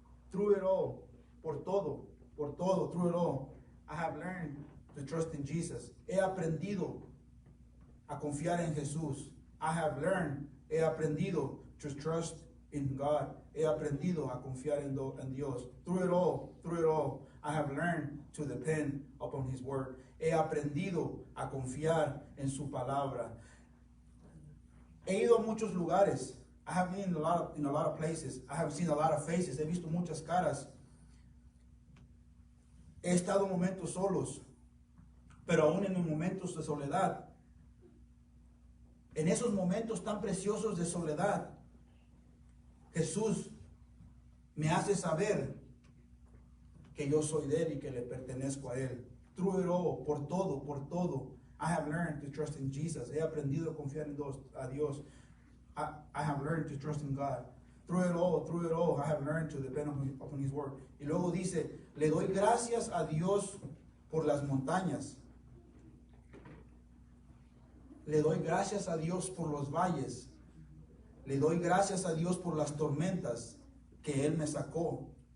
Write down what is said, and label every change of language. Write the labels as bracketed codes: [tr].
[en] Through it all, [es] por todo, [en] through it all, I have learned to trust in Jesus. [es] He aprendido a confiar en Jesús. He aprendido [en] to trust in God. [es] He aprendido a confiar en Dios. [en] Through it all, I have learned to depend upon His word. [es] He aprendido a confiar en su palabra. He ido a muchos lugares. [en] I have been in a lot of places. I have seen a lot of faces. [es] He visto muchas caras. He estado en momentos solos, pero aún en los momentos de soledad, en esos momentos tan preciosos de soledad, Jesús me hace saber que yo soy de Él y que le pertenezco a Él. [en] Through it all, [es] por todo, [en] I have learned to trust in Jesus. [es] He aprendido a confiar en Dios. [en] I have learned to trust in God. Through it all, I have learned to depend upon His word. [es] Y luego dice, le doy gracias a Dios por las montañas. Le doy gracias a Dios por los valles. Le doy gracias a Dios por las tormentas que Él me sacó.